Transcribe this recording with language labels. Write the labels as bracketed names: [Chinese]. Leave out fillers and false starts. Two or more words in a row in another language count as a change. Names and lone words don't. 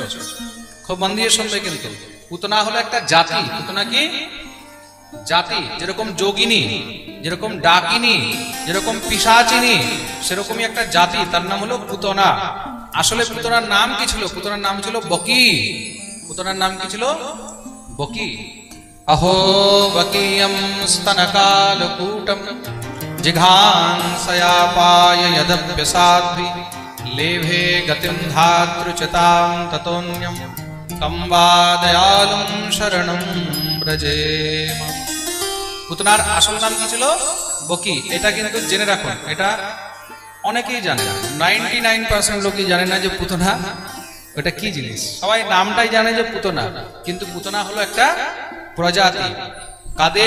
[Bangla] খুব মন দিয়ে শুনবে কিন্তু। পুতনা হলো একটা জাতি। পুতনা কি জাতি? যেরকম যোগিনী, যেরকম ডাকিনী, যেরকম পিশাচিনী, সেরকমই একটা জাতি, তার নাম হলো পুতনা। আসলে পুতনার নাম কি ছিল? পুতনার নাম ছিল বকি। পুতনার নাম কি ছিল? বকি। [Sanskrit] अहो वकीयं स्तनकालकूटं जिघांसयापाय यदप्यसाध्वी लेभे गतिं धातृचतां ततोऽन्यं कं वा दयालुं शरणं व्रजेम। [Bangla] পুতনার আসল নাম কি ছিল? বকি। এটা কিন্তু জেনে রাখুন, এটা অনেকেই জানে না। 99% লোকই জানে না যে পুতনা ওটা কি জিনিস। সবাই নামটাই জানে যে পুতনা, কিন্তু পুতনা হলো একটা প্রজাতি। কাদের?